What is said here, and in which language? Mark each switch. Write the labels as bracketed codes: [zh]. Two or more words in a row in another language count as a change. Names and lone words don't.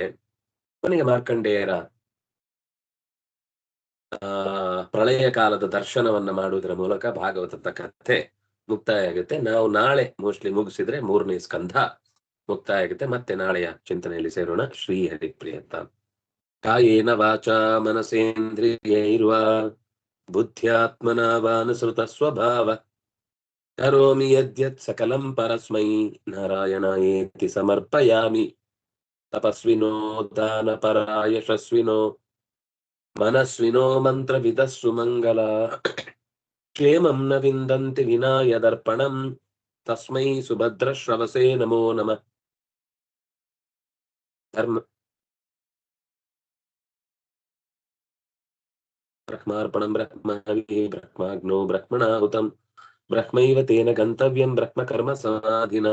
[kn] ಕೊನೆಗೆ ಮಾರ್ಕಂಡೇಯರ ಪ್ರಳಯ ಕಾಲದ ದರ್ಶನವನ್ನ ಮಾಡುವುದರ ಮೂಲಕ ಭಾಗವತದ ಕಥೆ ಮುಕ್ತಾಯ ಆಗುತ್ತೆ. ನಾವು ನಾಳೆ ಮೋಸ್ಟ್ಲಿ ಮುಗಿಸಿದ್ರೆ 3ನೇ ಸ್ಕಂಧ ಮುಕ್ತಾಯ ಆಗುತ್ತೆ. ಮತ್ತೆ ನಾಳೆಯ ಚಿಂತನೆಯಲ್ಲಿ ಸೇರೋಣ. ಶ್ರೀ ಹರಿಪ್ರಿಯಂತ. [sa] ಕಾಯೇನ ವಾಚಾ ಮನಸೇಂದ್ರಿಯೈರ್ವಾ ಬುದ್ಧ್ಯಾತ್ಮನಾ ವಾನುಸೃತ ಸ್ವಭಾವ ಕರೋಮಿ ಯದ್ಯತ್ ಸಕಲಂ ಪರಸ್ಮೈ ನಾರಾಯಣಾಯೇತಿ ಸಮರ್ಪಯಾಮಿ. ತಪಸ್ವಿನೋ ದಾನಪರಾ ಯಶಸ್ವಿನೋ ಮನಸ್ವಿನೋ ಮಂತ್ರವಿದಸ್ಸು ಮಂಗಲ ಕ್ಷೇಮಂ ನ ವಿಂದಂತಿ ವಿನಾಯ ದರ್ಪಣಂ ತಸ್ಮೈ ಸುಭದ್ರಶ್ರವಸೇ ನಮೋ ನಮಃ. ಬ್ರಹ್ಮಾರ್ಪಣಂ ಬ್ರಹ್ಮಹವಿಃ ಬ್ರಹ್ಮಾಗ್ನೋ ಬ್ರಹ್ಮಣಾಹುತಂ ಬ್ರಹ್ಮೈವ ತೇನ ಗಂತವ್ಯಂ ಬ್ರಹ್ಮ ಕರ್ಮ ಸಮಾಧಿನಾ.